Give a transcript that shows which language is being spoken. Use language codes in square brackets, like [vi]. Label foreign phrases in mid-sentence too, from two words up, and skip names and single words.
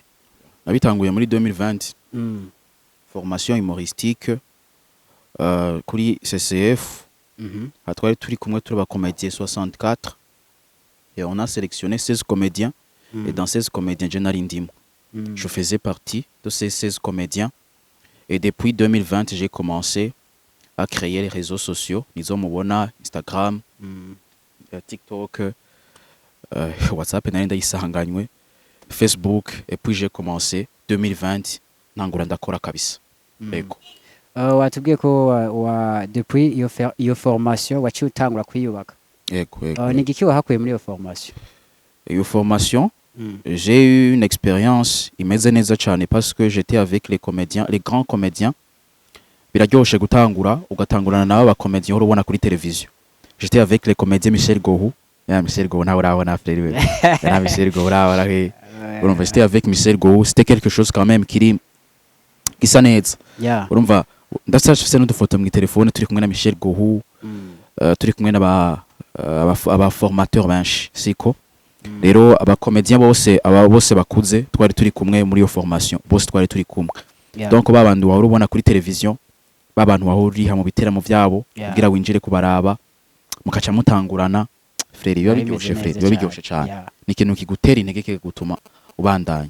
[rn] nabitanguye muri 2020 [fr] formation humoristique [rn] kuri CCF twari turi kumwe turi ba comédiens 64 et [fr] on a sélectionné 16 comédiens et dans 16 comédiens je [rn] nari ndimo [fr] je faisais partie de ces 16 comédiens et depuis 2020 j'ai commencé à créer les réseaux sociaux [rn] nizo mubona [fr] Instagram TikTok WhatsApp [rn] nari ndayisanganywe [fr] Facebook et puis j'ai commencé 2020 [rn] nangura ndakora kabisa yego watubwiye ko depuis iyo formation waciye utangura kwiyubaka yego ni giki wahakuye muri iyo formation [fr] j'ai eu une expérience [rn] imeze neza cyane [fr] parce que j'étais avec les comédiens les grands comédiens [rn] biraryoshe gutangura ugatangurana nabo ba comédiens urubona kuri television [fr] j'étais avec les comédiens Michel Gohou Michel Gohou [rn] nawe urabona frère we [fr] Michel Gohou [rn] urabona urumva [fr] j'étais avec Michel Gohou c'était quelque chose quand même [rn] gisa neza urumva ndasashise n'udufoto mu telefone turi kumwe na Michel Gohou turi kumwe n'aba formateurs benshi siko rero aba comédiens bose bakuze twari turi kumwe muri iyo formation bose twari turi kumwe donc babandu wari ubona kuri television babantu wahuriha mu biteramo vyabo kugira winjire kubaraba mukaca mutangurana frère biba biryoshe cyane ni ikintu kigutera intege kigutuma ubandanya